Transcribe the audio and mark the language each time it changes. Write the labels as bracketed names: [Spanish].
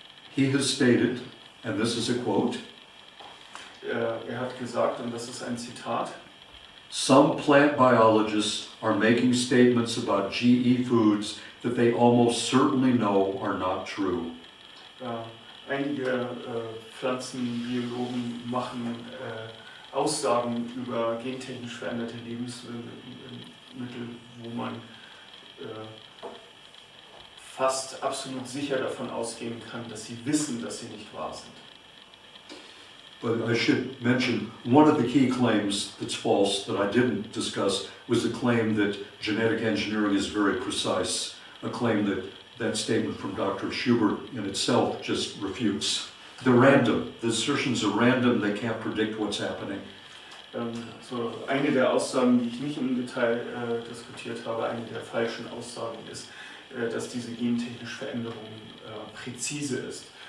[English] He has stated, and this is a quote, [German] Er hat gesagt, und das ist ein Zitat, [English] some plant biologists are making statements about GE foods that they almost certainly know are not true. [German] Einige Pflanzenbiologen machen Aussagen über gentechnisch veränderte Lebensmittel, wo man fast absolut sicher davon ausgehen kann, dass sie wissen, dass sie nicht wahr sind. [English] But I should mention, one of the key claims that's false that I didn't discuss was the claim that genetic engineering is very precise, a claim that that statement from Dr. Schubert in itself just refutes. They're random. The assertions are random. They can't predict what's happening. [German] So eine der Aussagen, die ich nicht im Detail diskutiert habe, eine der falschen Aussagen ist, dass diese gentechnische Veränderung präzise ist.